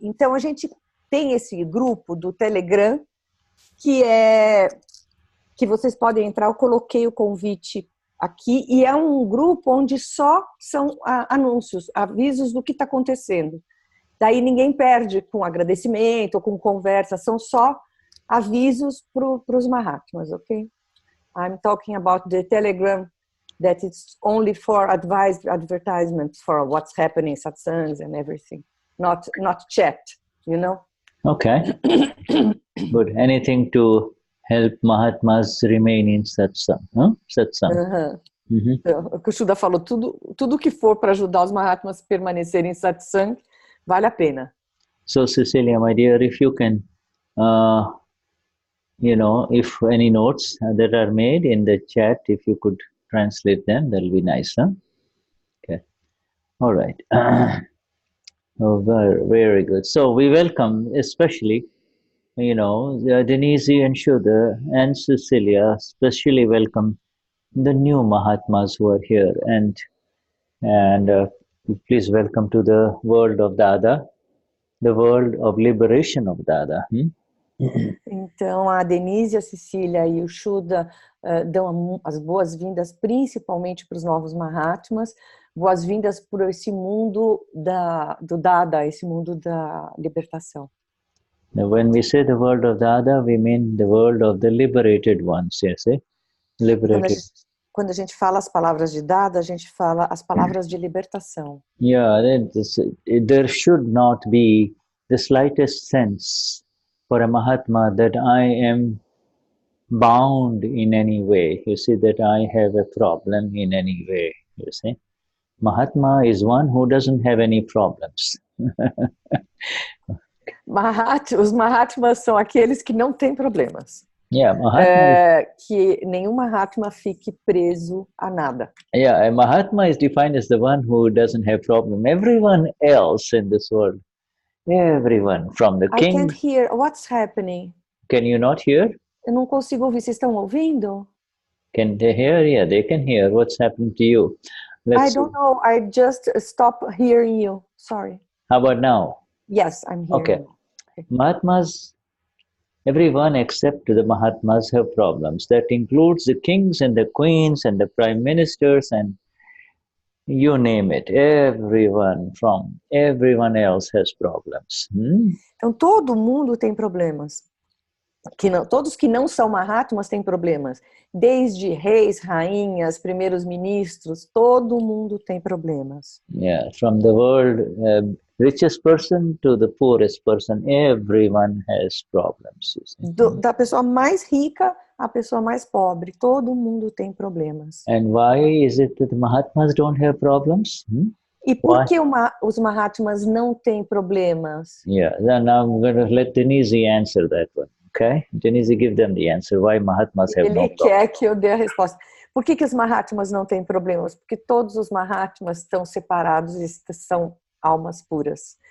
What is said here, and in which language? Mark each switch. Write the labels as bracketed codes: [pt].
[pt] Então, a gente tem esse grupo do Telegram, que vocês podem entrar. Eu coloquei o convite aqui, e é um grupo onde só são anúncios, avisos do que está acontecendo. Daí ninguém perde com agradecimento ou com conversa, são só avisos para os Mahatmas, ok? [en] I'm talking about the Telegram, that it's only for advertisements for what's happening, satsangs and everything, not chat, you know? Okay. Good. Anything to help Mahatmas remain in satsang, huh? Satsang. [pt] Então, o que o Shuddha falou, tudo que for para ajudar os Mahatmas a permanecerem em satsang, vale a pena. [en] So, Cecilia, my dear, if you can, you know, if any notes that are made in the chat, if you could translate them, that'll be nice, huh? Okay. All right. Oh, very good. So we welcome, especially, you know, Denize and Shuddha and Cecilia, especially welcome the new Mahatmas who are here, and please welcome to the world of Dada, the world of liberation of Dada. [pt] Então, a Denize, a Cecília e o Shuddha dão as boas-vindas principalmente para os novos Mahatmas, boas-vindas por esse mundo do Dada, esse mundo da libertação. [en] Now, when we say the world of Dada, we mean the world of the liberated ones, yes, eh? Liberated. [pt] Quando a gente fala as palavras de Dada, a gente fala as palavras de libertação. [en] Yeah, there should not be the slightest sense for a Mahatma that I am bound in any way, you see, that I have a problem in any way, you see. Mahatma is one who doesn't have any problems. [pt] Os Mahatmas são aqueles que não têm problemas. [en] Yeah, Mahatma. [pt] Que nenhum Mahatma fique preso a nada. [en] Yeah, a Mahatma is defined as the one who doesn't have problem. Everyone else in this world, everyone from the I can't king. hear. What's happening? Can you not hear? [pt] Eu não consigo ouvir. Vocês estão ouvindo? [en] Can they hear? Yeah, they can hear. What's happening to you? I don't know. I just stopped hearing you. Sorry. How about now? Yes, I'm here. Okay. Mahatmas, everyone except the Mahatmas have problems. That includes the kings and the queens and the prime ministers and you name it. Everyone else has problems. [pt] Então todo mundo tem problemas. Todos que não são Mahatmas têm problemas. Desde reis, rainhas, primeiros ministros, todo mundo tem problemas. [en] Yeah, from the world richest person to the poorest person, everyone has problems. [pt] Da pessoa mais rica à pessoa mais pobre, todo mundo tem problemas. [en] And why is it that the Mahatmas don't have problems? [pt] E por que os Mahatmas não têm problemas? [en] Yeah, then I'm going to let Denize answer that one. Okay? Denize, give them the answer. Why Mahatmas have no problem? [pt] Ele quer que eu dê a resposta. Por que os Mahatmas não têm problemas? Porque todos os Mahatmas estão separados e são almas puras.